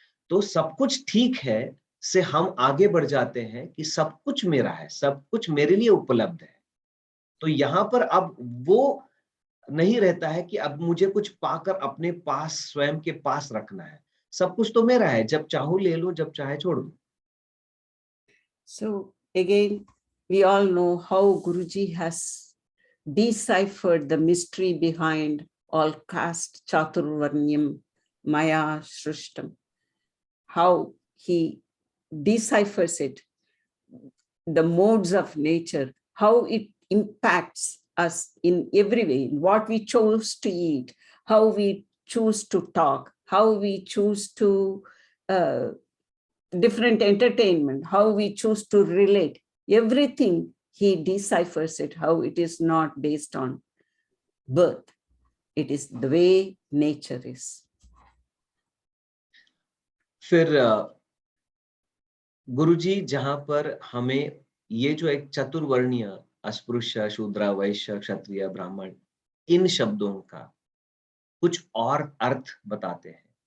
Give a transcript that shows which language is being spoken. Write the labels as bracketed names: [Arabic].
[Hindi] तो सब कुछ ठीक है से हम आगे बढ़ जाते हैं कि सब कुछ मेरा है, सब कुछ मेरे लिए उपलब्ध है। तो यहाँ पर अब वो नहीं रहता है कि अब मुझे कुछ पाकर अपने पास स्वयं के पास रखना है। सब कुछ तो मेरा है, जब चाहूं ले लो, जब चाहे छोड़ दो। [English] So again, we all know how Guruji has deciphered the mystery behind all caste [Sanskrit] chaturvarnyam maya shrishtam, [English] how he deciphers it, the modes of nature, how it impacts us in every way, in what we chose to eat, how we choose to talk, how we choose to different entertainment, how we choose to relate, everything he deciphers it, how it is not based on birth. It is the way nature is. [Hindi] फिर गुरुजी जहां पर हमें ये जो एक चतुर्वर्णीय अस्पृश्य, शूद्र, वैश्य, क्षत्रिय, ब्राह्मण, इन शब्दों का कुछ और अर्थ बताते हैं,